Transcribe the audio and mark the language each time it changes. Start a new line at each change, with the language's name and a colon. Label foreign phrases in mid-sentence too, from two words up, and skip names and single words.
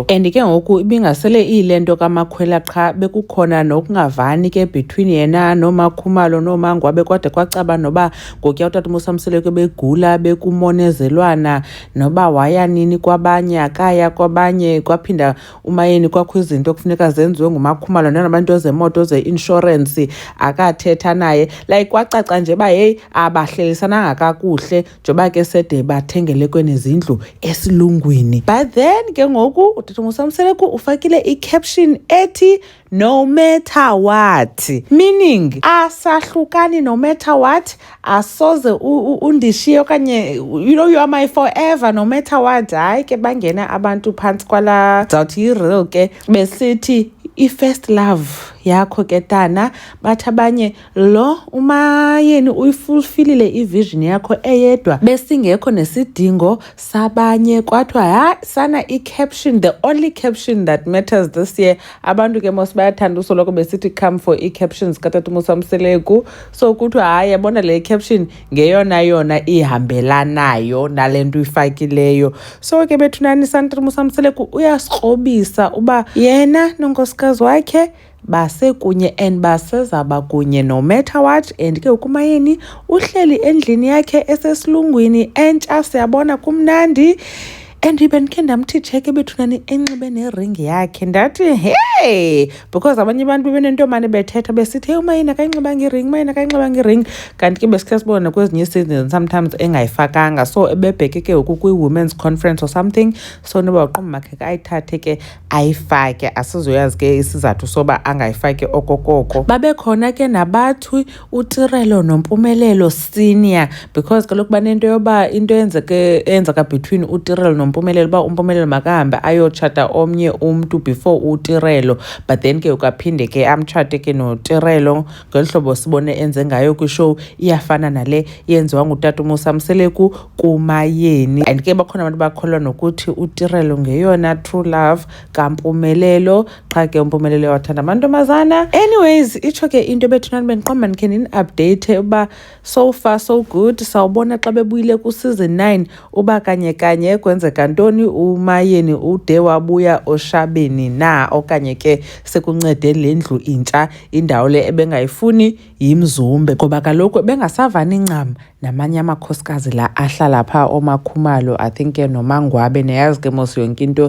Xhosa: And ke ngoku ibingasele iyilento kaMakhwela qha bekukhona nokungavani ke between yena noMakhumalo noMangwabe kwade kwacaba noba ngokuya uTata Musamseleku begula bekumonezelwana noba waya nini kwabanye akaya kwabanye kwaphinda umayeni kwakho izinto kufuneka zenziwe nguMakhumalo nabantu zemoto ze-insurance akathetha naye like kwacaca nje ba hey abahlelisananga kakuhle njoba ke sede bathengele kwenezindlu esilungwini.
English: But then
Xhosa: ke ngoku uTata Musamseleku ufakile i-caption ethi
English: no matter what,
Xhosa: meaning asahlukani
English: no matter what,
Xhosa: asoze undishiye okanye
English: you are my forever no matter what.
Xhosa: Hayi ke bangena abantu phansi kwala zawuthi yi-real ke besithi i-
English: first love
Xhosa: yakho ke tana bathi abanye lo umayeni uyifulfillile ivision yakho eyedwa besingekho nesidingo sabanye kwathiwa ha sana i-caption,
English: the only caption that matters this year.
Xhosa: Abantu ke mos bayathanda usoloko besithi
English: come for
Xhosa: i-captions kaTata Musamseleku so kuthiwa hayi yabona le caption ngeyona yona ihambelanayo nale nto uyifakileyo. So ke bethunani Tata Musamseleku uyasikrobisa uba yena nonkosikazi wakhe basekunye and basezaba kunye
English: no matter what.
Xhosa: And ke ukumayeni uhleli endlini yakhe esesilungwini entsha siyabona kumnandi. And ibenikhe ndamthi cheke bethunani enxibe neringi yakhe ndathi hey because abanye abantu benentomane bethetha besithi hey umayeni akayinxibanga iring umayeni akayinxibanga iring kanti ke besikhe sibona kwezinye
English: seasons sometimes
Xhosa: engayifakanga so ebebheke ke kwi-
English: women's conference or something
Xhosa: so noba uqomba makhe ayithathe ke ayifake asizoyazi ke isizathu soba angayifake okokoko. Babekhona ke nabathi uTirelo noMpumelelo
English: senior because
Xhosa: kaloku banento yoba into yenzeka between uTirelo Mpumelelo ba uMpumelelo makahambe ayotshata omnye umntu before uTirelo
English: but then
Xhosa: ke ukaphinde ke amtshate ke noTirelo ngelihlobo sibone enze ngayo kwishow iyafana nale yenziwa nguTata Musamseleku kumayeni. And ke bakhona abantu bakholwa nokuthi uTirelo ngeyona
English: true love
Xhosa: kaMpumelelo qha ke uMpumelelo wathanda amantombazana. Anyways itsho ke into bethunani beniqomba nikhe ni-update uba
English: so far so good.
Xhosa: Sawubona xa bebuyile ku-season 9 uba kanye kwenzeka ntoni umayeni ude wabuya oshabeni na okanye ke sekuncede le ndlu intsha indawo le ebengayifuni yimzumbe ngoba kaloku bengasavani ncam namanye amakhosikazi la ahlala pha oMakhumalo
English: I think
Xhosa: ke noMangwabe neyazi ke mos yonke into.